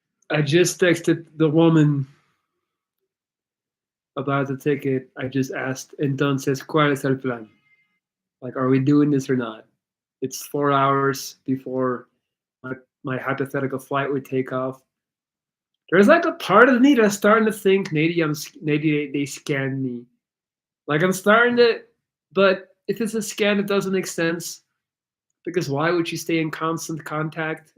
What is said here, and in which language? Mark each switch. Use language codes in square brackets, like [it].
[en] I just texted the woman about the ticket. I just asked, [es] entonces, ¿cuál es el plan? [en] Like, are we doing this or not? It's 4 hours before my hypothetical flight would take off. There's like a part of me that's starting to think maybe they scanned me. Like I'm starting to, but if it's a scam, it doesn't make sense because why would she stay in constant contact?